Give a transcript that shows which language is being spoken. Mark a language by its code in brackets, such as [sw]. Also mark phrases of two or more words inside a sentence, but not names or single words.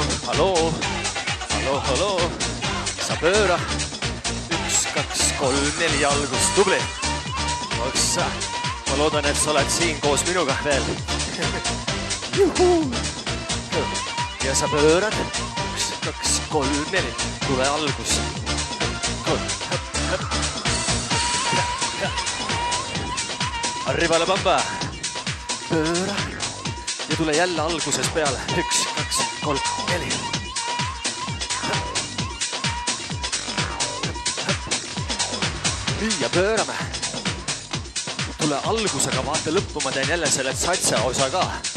[et] Halloo. Sa pööra. 1, 2, 3, 4 algus. Tubli. Oksa. Ma loodan, et sa oled siin koos minuga veel. Juhu. Ja sa pöörad. 1, 2, 3, 4. Tule algus. [es] Arriba la bamba. [et] Pööra. Ja tule jälle alguses peale. 1, 2, 3, 4. Nii ja pöörame. Tule algusega, vaata lõppu, ma teen jälle selle satsa osa ka.